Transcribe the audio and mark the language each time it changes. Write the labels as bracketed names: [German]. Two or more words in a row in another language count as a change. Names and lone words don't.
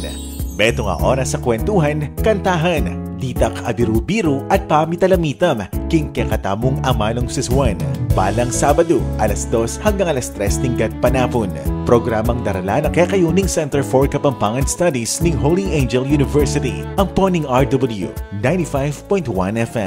[Pampanga] Beto nga oras sa kwentuhan, kantahan, ditak abiru-biru at pamitalamitam. King kakatamong amanong siswan. Balang Sabado, alas 2 hanggang alas 3 tingkat panapon. Programang darala ng Kakayuning Center for Kapampangan Studies ng Holy Angel University. Ang poning RW 95.1 FM.